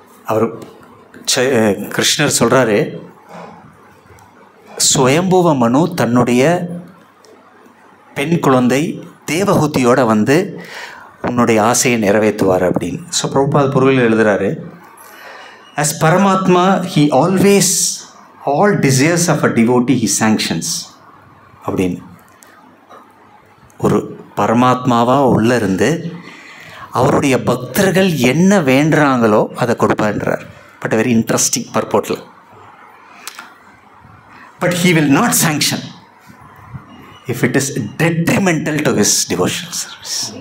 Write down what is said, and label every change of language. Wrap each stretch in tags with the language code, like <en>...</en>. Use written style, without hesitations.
<ta>அவர் கிருஷ்ணர் சொல்கிறாரு, ஸ்வயம்புவ மனு தன்னுடைய பெண் குழந்தை தேவஹூதியோட உன்னுடைய ஆசையை நிறைவேற்றுவார் அப்படின்னு.</ta> <en>So Prabhupada பொருவில் எழுதுகிறாரு, as Paramatma, he always, all desires of a devotee he sanctions அப்படின்னு.</en> <ta>ஒரு பரமாத்மாவாக உள்ளே இருந்து அவருடைய பக்தர்கள் என்ன வேண்டுறாங்களோ அதை கொடுப்பார்ன்றார்.</ta> <en>But very interesting பர்போட்டில். But he will not sanction if it is detrimental to his devotional service.</en>